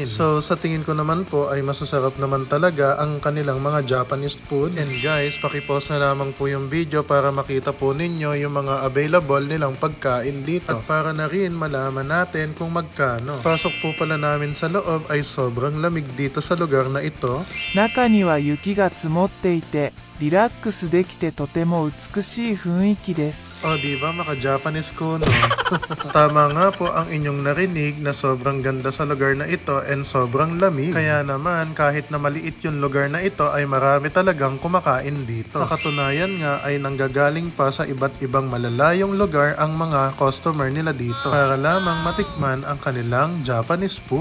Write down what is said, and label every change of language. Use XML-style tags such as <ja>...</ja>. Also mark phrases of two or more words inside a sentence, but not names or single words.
<tl>So sa tingin ko naman po ay masasarap naman talaga ang kanilang mga</tl> <en>Japanese food. And guys,</en> <tl>pakipause na lamang po yung video para makita po ninyo yung mga available nilang pagkain dito. At para na rin malaman natin kung magkano. Pasok po pala namin sa loob ay sobrang lamig dito sa lugar na ito.</tl> <ja>中には雪が積もっていて、リラックスできてとても美しい雰囲気です。</ja> <tl>O diba, maka-Japanese ko no? Tama nga po ang inyong narinig na sobrang ganda sa lugar na ito and sobrang lamig. Kaya naman kahit na maliit yung lugar na ito ay marami talagang kumakain dito. Sa katunayan nga ay nanggagaling pa sa iba't ibang malalayong lugar ang mga customer nila dito para lamang matikman ang kanilang</tl> <en>Japanese food.</en>